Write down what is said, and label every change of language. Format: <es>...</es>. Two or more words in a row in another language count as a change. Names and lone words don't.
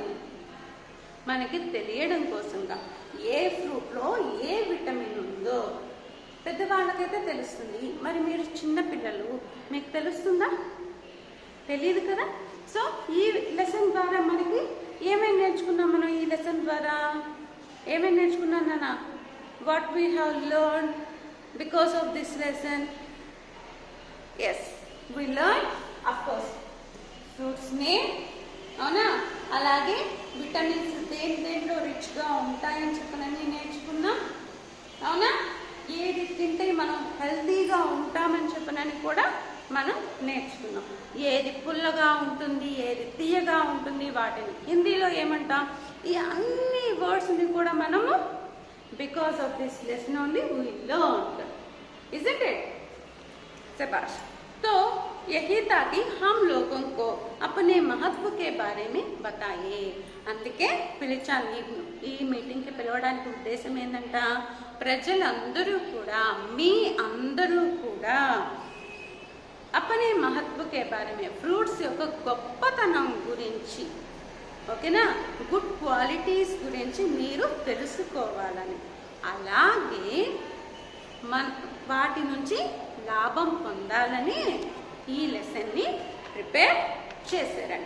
<te>మనకి తెలియడం కోసంగా ఏ ఫ్రూట్లో ఏ విటమిన్ ఉందో. పెద్దవాళ్ళకైతే తెలుస్తుంది, మరి మీరు చిన్నపిల్లలు, మీకు తెలుస్తుందా? తెలియదు కదా. సో ఈ లెసన్ ద్వారా మనకి ఏమేమి నేర్చుకున్నాం మనం? ఈ లెసన్ ద్వారా ఏమేమి నేర్చుకున్నాం నాన్న?</te> <en>What we have learn because of this lesson? Yes, we learn of course fruits name, అవునా?</en> <te>అలాగే విటమిన్స్ దేంట్లో రిచ్గా ఉంటాయని చెప్పనని నేర్చుకున్నాం, అవునా? ఏది తింటే మనం హెల్తీగా ఉంటామని చెప్పనని కూడా మనం నేర్చుకున్నాం. ఏది పుల్లగా ఉంటుంది, ఏది తీయగా ఉంటుంది, వాటిని హిందీలో ఏమంటాం? ఈ అన్ని వర్డ్స్ని కూడా మనము</te> <en>because of this lesson only we learned, isn't it?</en> <hi>शाबाश. तो यही था कि हम लोगों को अपने महत्व के बारे में बताइए.</hi> <te>అందుకే పిలిచాను. ఈ మీటింగ్కి పిలవడానికి ఉద్దేశం ఏంటంట? ప్రజలందరూ కూడా, మీ అందరూ కూడా</te> <hi>अपने महत्व के बारे में,</hi> <te>ఫ్రూట్స్ యొక్క గొప్పతనం గురించి, ఓకేనా,</te> <en>good qualities</en> <te>గురించి మీరు తెలుసుకోవాలని, అలాగే వాటి నుంచి లాభం పొందాలని ఈ లెసన్ని ప్రిపేర్ చేశారంట.</te>